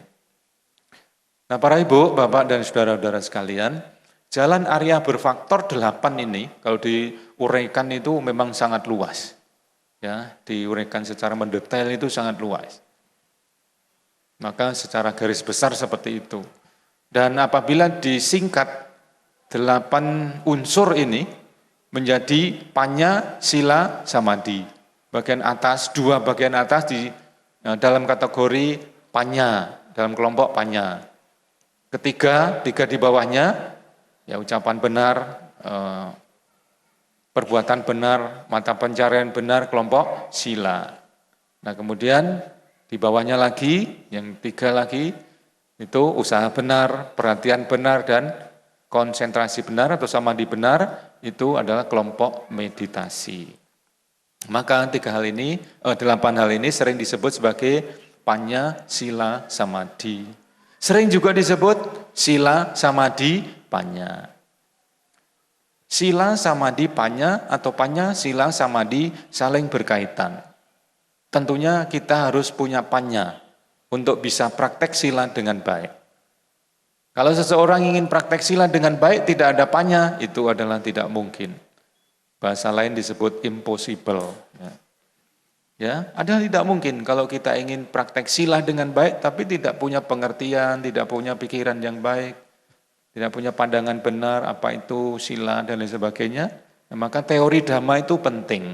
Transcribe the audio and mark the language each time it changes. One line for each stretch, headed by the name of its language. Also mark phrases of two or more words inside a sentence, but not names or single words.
Indonesian: Nah, para ibu, bapak, dan saudara-saudara sekalian, jalan Arya berfaktor 8 ini, kalau diuraikan itu memang sangat luas. Ya, diuraikan secara mendetail itu sangat luas. Maka secara garis besar seperti itu. Dan apabila disingkat 8 unsur ini menjadi panya, sila, samadhi. Bagian atas, 2 bagian atas di dalam kategori panya, dalam kelompok panya. Ketiga, 3 di bawahnya, ya ucapan benar, perbuatan benar, mata pencarian benar, kelompok sila. Nah, kemudian di bawahnya lagi, yang 3 lagi, itu usaha benar, perhatian benar, dan konsentrasi benar atau samadhi benar, itu adalah kelompok meditasi. Maka 8 hal ini sering disebut sebagai panya, sila, samadhi. Sering juga disebut sila, samadhi, panya. Sila samadhi panya atau panya sila samadhi saling berkaitan. Tentunya kita harus punya panya untuk bisa praktek sila dengan baik. Kalau seseorang ingin praktek sila dengan baik tidak ada panya, itu adalah tidak mungkin. Bahasa lain disebut impossible. Ya, adalah tidak mungkin kalau kita ingin praktek sila dengan baik tapi tidak punya pengertian, tidak punya pikiran yang baik, tidak punya pandangan benar apa itu sila dan lain sebagainya, maka teori dhamma itu penting.